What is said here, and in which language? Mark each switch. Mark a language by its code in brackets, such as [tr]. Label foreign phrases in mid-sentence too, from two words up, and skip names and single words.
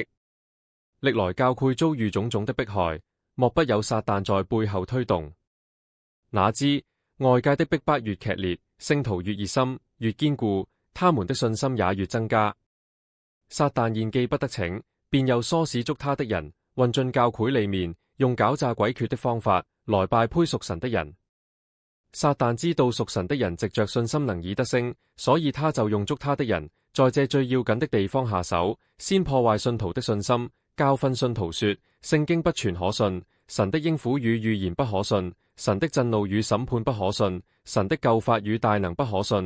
[zh] 歷來教會遭遇種種的迫害，莫不有撒旦在背後推動。哪知外界的逼迫越劇烈，聖徒越熱心越堅固，他們的信心也越增加。撒旦見機不得逞，便又唆使捉他的人混進教會裏面，用狡詐詭譎的方法來敗呸屬神的人。撒旦知道屬神的人藉着信心能以得勝，所以他就用捉他的人，在這最要緊的地方下手，先破壞信徒的信心，教訓信徒說聖經不全可信，神的應許與預言不可信，神的震怒與審判不可信，神的救法與大能不可信。